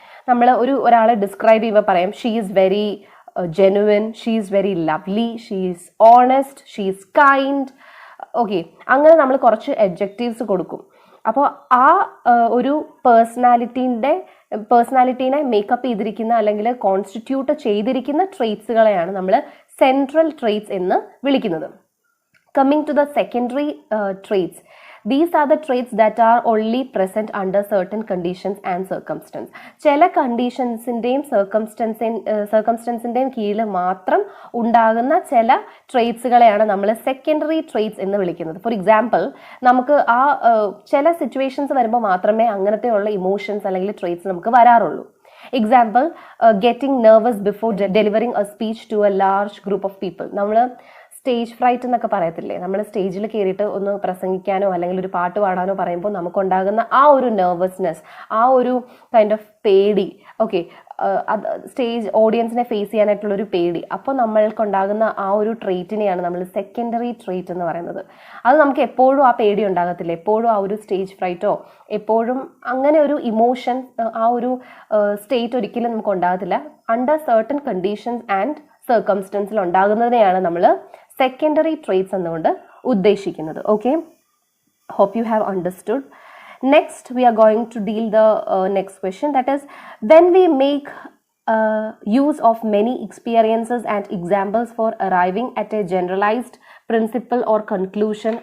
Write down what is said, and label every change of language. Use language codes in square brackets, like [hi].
[ml] നമ്മൾ ഒരാളെ ഡിസ്ക്രൈബ് ചെയ്യുമ്പോൾ പറയാം [en] She is very genuine, she is very lovely, she is honest, she is kind. [ml] Okay, അങ്ങനെ നമ്മൾ കുറച്ച് അഡ്ജക്റ്റീവ്സ് കൊടുക്കും. അപ്പോൾ ആ ഒരു പേഴ്സണാലിറ്റീനെ മേക്കപ്പ് ചെയ്തിരിക്കുന്ന അല്ലെങ്കിൽ കോൺസ്റ്റിറ്റ്യൂട്ട് ചെയ്തിരിക്കുന്ന ട്രേറ്റ്സുകളെയാണ് നമ്മൾ സെൻട്രൽ ട്രേറ്റ്സ് എന്ന് വിളിക്കുന്നത്. [en] Coming to the secondary traits, these are the traits that are only present under certain conditions and circumstances. [ml] ചില കണ്ടീഷൻസിൻ്റെയും സർക്കംസ്റ്റൻസിൻ്റെയും കീഴിൽ മാത്രം ഉണ്ടാകുന്ന ചില ട്രേറ്റ്സുകളെയാണ് നമ്മൾ സെക്കൻഡറി ട്രേറ്റ്സ് എന്ന് വിളിക്കുന്നത്. ഫോർ എക്സാമ്പിൾ, നമുക്ക് ആ ചില സിറ്റുവേഷൻസ് വരുമ്പോൾ മാത്രമേ അങ്ങനത്തെ ഉള്ള ഇമോഷൻസ് അല്ലെങ്കിൽ ട്രേറ്റ്സ് നമുക്ക് വരാറുള്ളൂ. [en] Example, getting nervous before delivering a speech to a large group of people. [ml] നമ്മൾ സ്റ്റേജ് ഫ്രൈറ്റ് എന്നൊക്കെ പറയത്തില്ലേ, നമ്മൾ സ്റ്റേജിൽ കയറിയിട്ട് ഒന്ന് പ്രസംഗിക്കാനോ അല്ലെങ്കിൽ ഒരു പാട്ട് പാടാനോ പറയുമ്പോൾ നമുക്കുണ്ടാകുന്ന ആ ഒരു നെർവസ്നെസ്, ആ ഒരു കൈൻഡ് ഓഫ് പേടി. ഓക്കെ, സ്റ്റേജ് ഓഡിയൻസിനെ ഫേസ് ചെയ്യാനായിട്ടുള്ളൊരു പേടി. അപ്പോൾ നമ്മൾക്കുണ്ടാകുന്ന ആ ഒരു ട്രേറ്റിനെയാണ് നമ്മൾ സെക്കൻഡറി ട്രേറ്റ് എന്ന് പറയുന്നത്. അത് നമുക്ക് എപ്പോഴും ആ പേടി ഉണ്ടാകത്തില്ല, എപ്പോഴും ആ ഒരു സ്റ്റേജ് ഫ്രൈറ്റോ എപ്പോഴും അങ്ങനെ ഒരു ഇമോഷൻ, ആ ഒരു സ്റ്റേറ്റ് ഒരിക്കലും നമുക്ക് ഉണ്ടാകത്തില്ല. [en] under certain conditions and സർക്കംസ്റ്റൻസിൽ [ml] ഉണ്ടാകുന്നതിനെയാണ് നമ്മൾ സെക്കൻഡറി ട്രേറ്റ്സ് എന്നുകൊണ്ട് ഉദ്ദേശിക്കുന്നത്. [en] Okay, hope you have understood. Next we are going to deal the next question, that is when we make use of many experiences and examples for arriving at a generalized principle or conclusion.